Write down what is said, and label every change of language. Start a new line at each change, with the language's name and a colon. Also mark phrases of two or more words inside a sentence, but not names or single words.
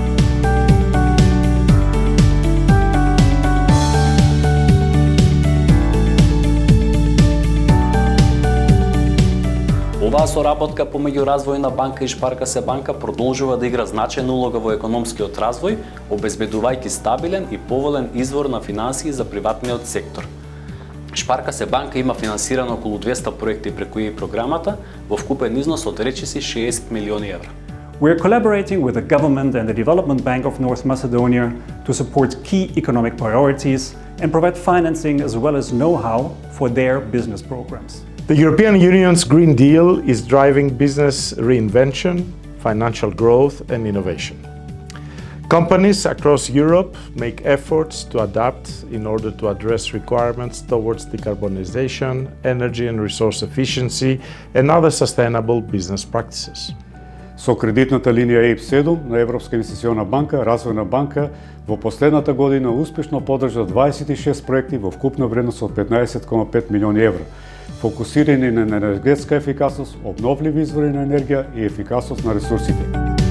Macedonian: Оваа соработка помеѓу Развојна банка и Шпаркасе банка продолжува да игра значајна улога во економскиот развој, обезбедувајќи стабилен и поволен извор на финансии за приватниот сектор. Шпаркасе банка има финансирано околу 200 проекти преку ЕИ програмата во вкупен износ од речиси 60 милиони евра.
English: We are collaborating with the government and the Development Bank of North Macedonia to support key economic priorities and provide financing as well as know-how for their business programs. The European Union's Green Deal is driving business reinvention, financial growth and innovation. Companies across Europe make efforts to adapt in order to address requirements towards decarbonization, energy and resource efficiency and other sustainable business practices.
Macedonian: Со кредитната линија EIB7 на Европска инвестициона банка, Развојна банка во последната година успешно поддржа 26 проекти во вкупна вредност од 15,5 милиони евра, фокусирани на енергетска ефикасност, обновливи извори на енергија и ефикасност на ресурсите.